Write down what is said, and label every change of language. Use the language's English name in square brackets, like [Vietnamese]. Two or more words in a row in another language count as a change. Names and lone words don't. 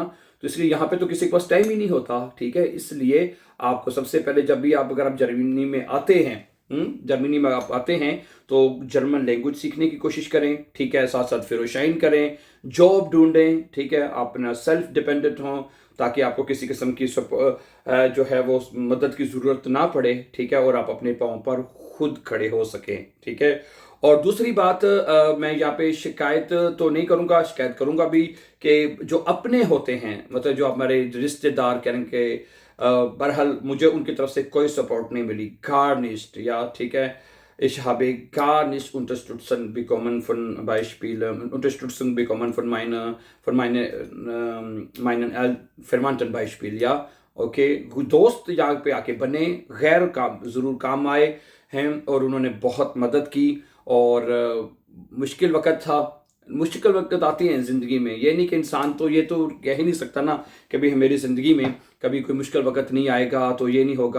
[Hindi] तो इसलिए यहाँ पे तो किसी के पास टाइम ही नहीं होता, ठीक है। इसलिए आपको सबसे पहले जब भी अगर आप जर्मनी में आते हैं, जर्मनी में आप आते हैं, तो [English] German language [Hindi] सीखने की कोशिश करें, ठीक है, साथ साथ फेरोशाइन करें, जॉब ढूंढें, ठीक है, आप अपना [English] self dependent [Hindi] हों, ताकि आपको किसी किस्म की जो है वो मदद की ज़रूरत ना पड़े, ठीक है, और आप अपने पाँव पर खुद खड़े हो सकें, ठीक है। और दूसरी बात, मैं यहाँ पे शिकायत तो नहीं करूँगा, शिकायत करूँगा भी कि जो अपने होते हैं, मतलब जो हमारे रिश्तेदार करें के, बहरहाल मुझे उनकी तरफ से कोई सपोर्ट नहीं मिली, [German] gar nicht, ja, [Hindi] ठीक है। [German] Ich habe gar nicht Unterstützung bekommen von Beispielen, Unterstützung bekommen meinen Verwandten Beispiel, ja, [Hindi] ओके। दोस्त यहाँ पे आके बने, गैर काम ज़रूर काम आए हैं और उन्होंने बहुत मदद की। और मुश्किल वक़्त था, मुश्किल वक़्त आती हैं ज़िंदगी में, ये नहीं कि इंसान तो ये तो कह ही नहीं सकता ना कि भाई मेरी ज़िंदगी में कभी कोई मुश्किल वक़्त नहीं आएगा तो ये नहीं होगा।